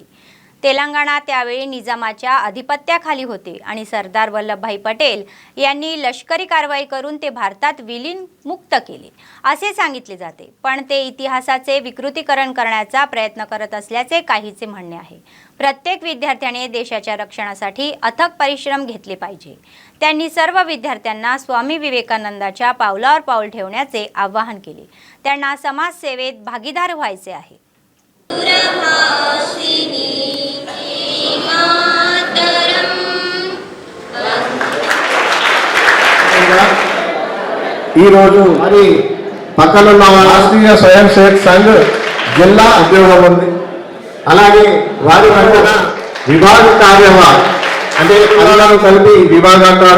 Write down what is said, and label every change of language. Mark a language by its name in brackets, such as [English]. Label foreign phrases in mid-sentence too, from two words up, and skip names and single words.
[Marathi] तेलंगणा त्यावेळी निजामाच्या अधिपत्याखाली होते आणि सरदार वल्लभभाई पटेल यांनी लष्करी कारवाई करून ते भारतात विलीन मुक्त केले असे सांगितले जाते, पण ते इतिहासाचे विकृतीकरण करण्याचा प्रयत्न करत असल्याचे काहीचे म्हणणे आहे। प्रत्येक विद्यार्थ्याने देशाच्या रक्षणासाठी अथक परिश्रम घेतले पाहिजे। त्यांनी सर्व विद्यार्थ्यांना स्वामी विवेकानंदांच्या पावलावर पाऊल ठेवण्याचे आवाहन केले। त्यांना समाजसेवेत भागीदार व्हायचे आहे। [Telugu] మరి పక్కనున్న రాష్ట్రీయ స్వయం సేవక్ సంఘ్ జిల్లా ఉద్యోగం ఉంది, అలాగే వారి పక్కన విభాగ కార్యవాహ అంటే అందరూ కలిపి విభాగాంటారు.